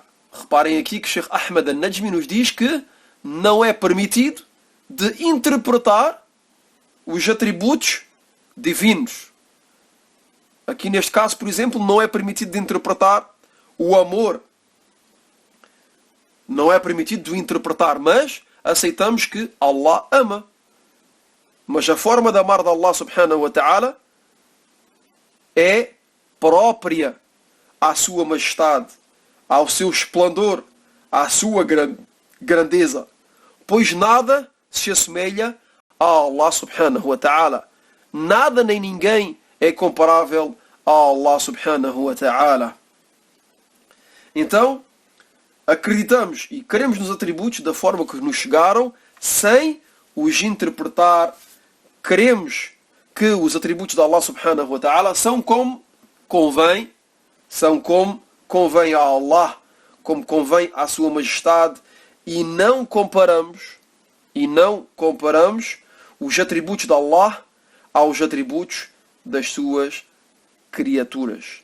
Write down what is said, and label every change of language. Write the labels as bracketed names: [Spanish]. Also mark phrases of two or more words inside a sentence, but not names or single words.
[Portuguese] Reparem aqui que Sheikh Ahmad al-Najmi nos diz que não é permitido de interpretar os atributos divinos. Aqui neste caso, por exemplo, não é permitido de interpretar o amor. Não é permitido de interpretar, mas aceitamos que Allah ama. Mas a forma de amar de Allah [Arabic] سبحانه وتعالى [Portuguese] é própria à sua majestade, ao seu esplendor, à sua grandeza. Pois nada se assemelha a Allah [Arabic] سبحانه وتعالى. [Portuguese] Nada nem ninguém é comparável a Allah [Arabic] سبحانه وتعالى. [Portuguese] Então, acreditamos e queremos nos atributos da forma que nos chegaram, sem os interpretar. Queremos que os atributos de Allah [Arabic] سبحانه وتعالى [Portuguese] são como convém a Allah, como convém à sua majestade, e não comparamos os atributos de Allah aos atributos das suas criaturas.